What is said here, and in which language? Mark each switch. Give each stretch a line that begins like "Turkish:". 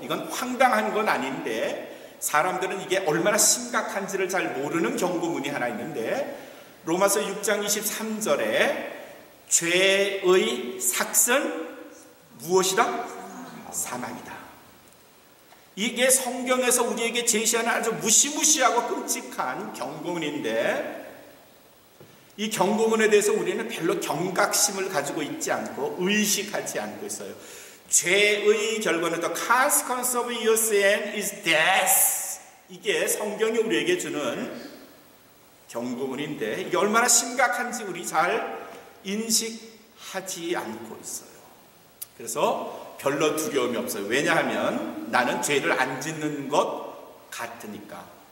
Korean: 이건 황당한 건 아닌데 사람들은 이게 얼마나 심각한지를 잘 모르는 경고문이 하나 있는데, 로마서 6장 23절에 죄의 삭은 무엇이다? 사망이다. 이게 성경에서 우리에게 제시하는 아주 무시무시하고 끔찍한 경고문인데, 이 경고문에 대해서 우리는 별로 경각심을 가지고 있지 않고 의식하지 않고 있어요. 죄의 결과는
English: the consequence of your sin is death.
Korean: 이게 성경이 우리에게 주는 경고문인데 이게 얼마나 심각한지 우리 잘 인식하지 않고 있어요. 그래서 별로 두려움이 없어요. 왜냐하면 나는 죄를 안 짓는 것 같으니까.